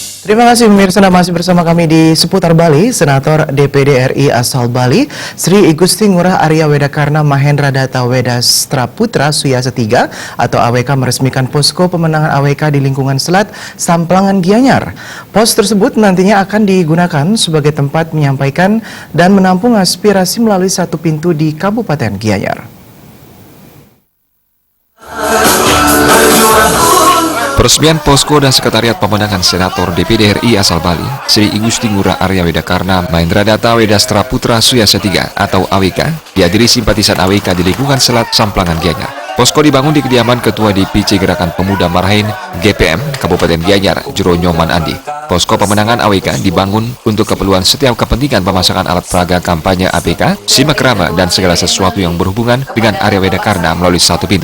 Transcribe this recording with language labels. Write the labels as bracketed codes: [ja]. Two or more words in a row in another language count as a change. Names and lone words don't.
[id] Terima kasih pemirsa, masih bersama kami di Seputar Bali. Senator DPD RI asal Bali, Sri Igusti Ngurah Arya Wedakarna Mahendra Data Wedastra Putra Suyasa III atau AWK meresmikan posko pemenangan AWK di lingkungan Selat Samplangan Gianyar. Pos tersebut nantinya akan digunakan sebagai tempat menyampaikan dan menampung aspirasi melalui satu pintu di Kabupaten Gianyar. Peresmian posko dan sekretariat pemenangan Senator DPD RI asal Bali, Sri Igusti Ngurah Arya Wedakarna Mahendra Data Wedastra Putra Suyasa III atau AWK, dihadiri simpatisan AWK di lingkungan Selat Samplangan Gianyar. Posko dibangun di kediaman Ketua DPC Gerakan Pemuda Marhain GPM Kabupaten Gianyar, Jero Nyoman Andi. Posko pemenangan AWK dibangun untuk keperluan setiap kepentingan pemasangan alat peraga kampanye APK, simak rama, dan segala sesuatu yang berhubungan dengan Arya Wedakarna melalui satu pintu.